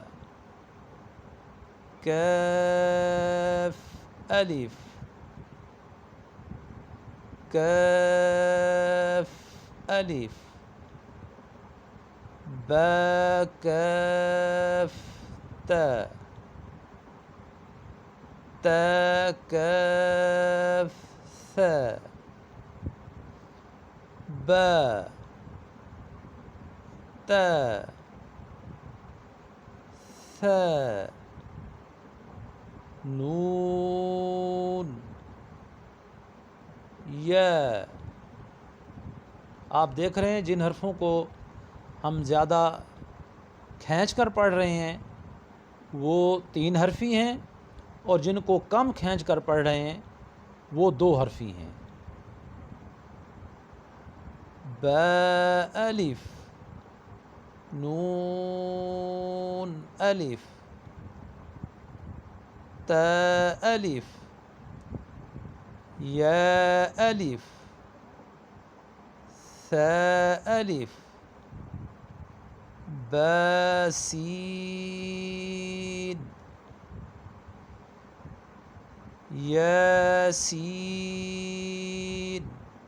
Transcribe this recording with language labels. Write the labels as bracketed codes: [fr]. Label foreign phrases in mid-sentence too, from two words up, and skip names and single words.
[ar] کاف الف کاف الف با کاف تا تا کاف ثا با تا ثا نون یا۔ [ur] آپ دیکھ رہے ہیں جن حرفوں کو ہم زیادہ کھینچ کر پڑھ رہے ہیں وہ 3 حرفی ہیں، اور جن کو کم کھینچ کر پڑھ رہے ہیں وہ 2 حرفی ہیں۔ [ar] با الف نون الف تا الف یا الف ثا الف با سین یا سین